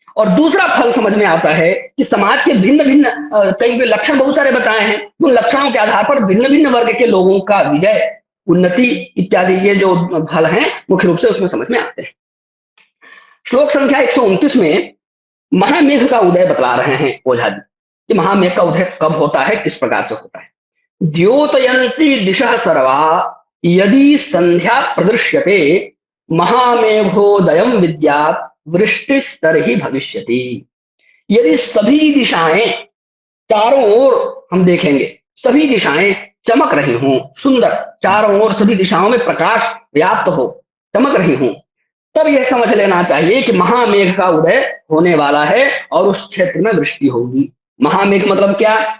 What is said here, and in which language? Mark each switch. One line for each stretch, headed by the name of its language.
Hindi: और दूसरा फल समझ में आता है कि समाज के भिन्न भिन्न कई लक्षण बहुत सारे बताए हैं, उन लक्षणों के आधार पर भिन्न भिन्न वर्ग के लोगों का विजय, उन्नति इत्यादि ये जो फल हैं मुख्य रूप से उसमें समझ में आते हैं। श्लोक संख्या 129 में महामेघ का उदय बतला रहे हैं ओझा जी कि महामेघ का उदय कब होता है, किस प्रकार से होता है।
Sanskrit: द्योतयन्ति दिशः सर्वा यदि संध्या प्रदृश्यते महामेघोदयं विद्यात् वृष्टिस्तर्हि भविष्यति।
Hindi: यदि सभी दिशाएं चारों ओर हम देखेंगे, सभी दिशाएं चमक रही हों, सुंदर, चारों ओर सभी दिशाओं में प्रकाश व्याप्त हो, चमक रही हों, तब यह समझ लेना चाहिए कि महामेघ का उदय होने वाला है और उस क्षेत्र में वृष्टि होगी। महामेघ मतलब क्या?